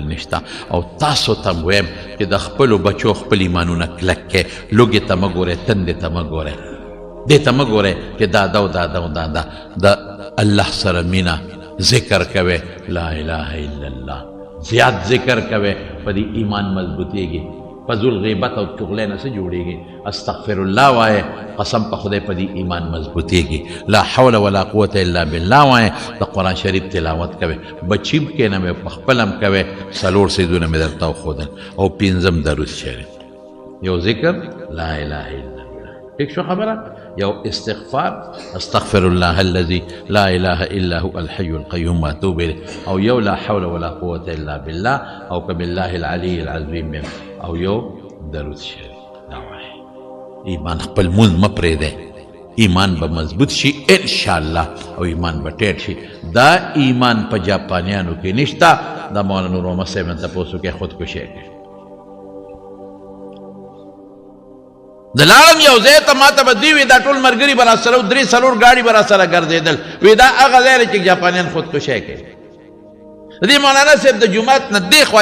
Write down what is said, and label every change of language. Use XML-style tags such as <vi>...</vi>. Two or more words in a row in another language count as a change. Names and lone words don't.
<ps>نشته او تاسو ته م ویم چې د خپلو بچو خپل ایمانونه کلک کې لوږې ته مه ګورئ تندې ته مه ګورئ دې ته مه ګورئ چې دا د الله سره مینه ذکر کوئ</ps> <ar>لا اله الا الله</ar> <ps>زیات ذکر کوئ په دې ایمان مضبوطېږي فضول غیبت او چغلۍ نه څه جوړېږي</ps> <ar>استغفر الله</ar> <ps>وایه قسم په خدای په دې ایمان مضبوطېږي</ps> <ar>لا حول ولا قوة الا بالله</ar> <ps>وایه د قرآن شریف تلاوت کوئ بچیم کښېنه مې په خپل هم کوئ څلور څیزونه مې درته وښودل او پنځم درود شریف یو ذکر</ps> <ar>لا اله الا الله</ar> <ps>ٹھیک شو خبره یو استغفار</ps> <ar>استغفر الله الذي لا اله الا هو الحي القيوم واتوب اليه</ar> <ps>او یو</ps> <ar>لا حول ولا قوة الا بالله</ar> <ps>او</ps> <ar>بالله العلي العظيم</ar> <ps>او یو درود شریف دا وایي ایمان خپل مونځ مه پرېږدئ ایمان به مضبوط شي انشاءالله او ایمان به ټیټ شي دا ایمان په جاپانیانو کې نشته دا مولانا نور محمد صاحب نه تپوس وکړئ خودکشي کوي د لاړم یو ځای ته ما ته به دوی وي دا ټول ملګري به راسره و 3-4 ګاډي به راسره ګرځېدل وی دا هغه ځای دی چې جاپانیان خودکشي کوي دې مولانا صاحب د جومات نه دې خوا</ps>